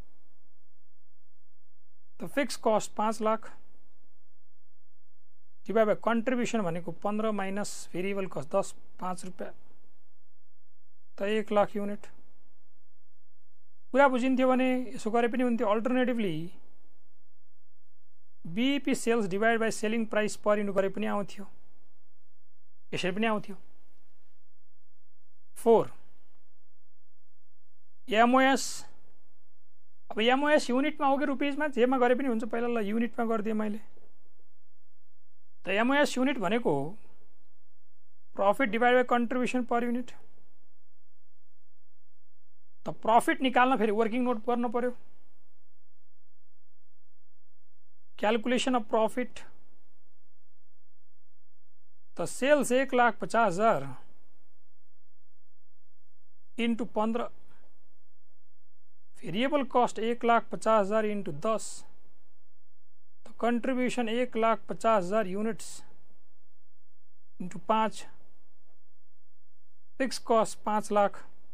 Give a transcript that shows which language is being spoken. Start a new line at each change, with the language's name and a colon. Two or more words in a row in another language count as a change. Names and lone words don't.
English: to fixed cost 5 lakh divide by contribution भनेको 15 minus variable cost 10, 5 रुपैयाँ, to 1 lakh unit।
Nepali: कुरा बुझिन्थ्यो भने यसो गरे पनि हुन्थ्यो।
English: alternatively BP sales divide by selling price per unit
Nepali: गरे पनि आउँथ्यो, यसरी पनि आउँथ्यो। 4 एमओएस। अब एमओएस युनिटमा हो कि रुपिजमा, जेमा गरे पनि हुन्छ। पहिला ल युनिटमा गरिदिएँ मैले।
English: त MOS unit भनेको profit divide by contribution per unit.
Nepali: तो प्रॉफिट निकाल्न फेरि
English: working note
Nepali: गर्नु पर्यो।
English: calculation of profit, to sales 1,50,000 into 15, variable cost 1,50,000 into 10, to contribution 1,50,000 units into 5, fixed cost 5 lakh.